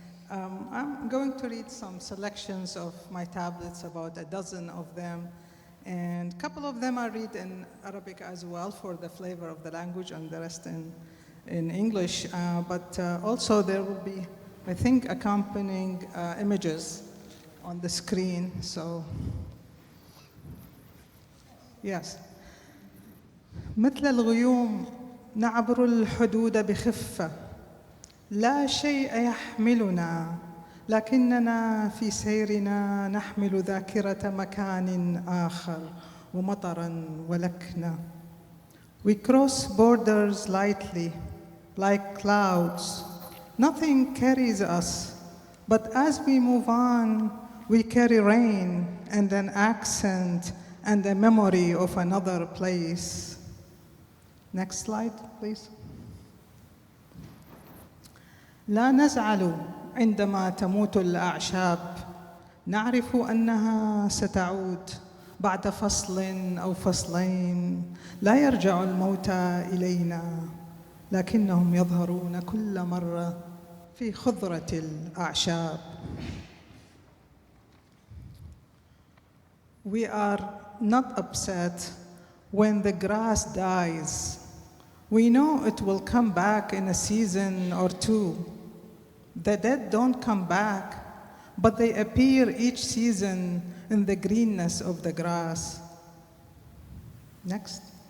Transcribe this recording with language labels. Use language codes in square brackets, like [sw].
[en] I'm going to read some selections of my tablets, about a dozen of them, and a couple of them I read in Arabic as well for the flavor of the language, and the rest in English. But also there will be, I think, accompanying images on the screen. So, yes. [ar] مثل الغيوم نعبر الحدود بخفة، لا شيء يحملنا، لكننا في سيرنا نحمل ذاكرة مكان آخر ومطرا ولكنة. [en] We cross borders lightly, like clouds. Nothing carries us, but as we move on, we carry rain and an accent and a memory of another place. Next slide, please. [ar] لا نزعل عندما تموت الأعشاب، نعرف أنها ستعود بعد فصل أو فصلين. لا يرجع الموتى إلينا، لكنهم يظهرون كل مرة في خضرة الأعشاب. [en] We are not upset when the grass dies. We know it will come back in a season or two. The dead don't come back, but they appear each season in the greenness of the grass. Next.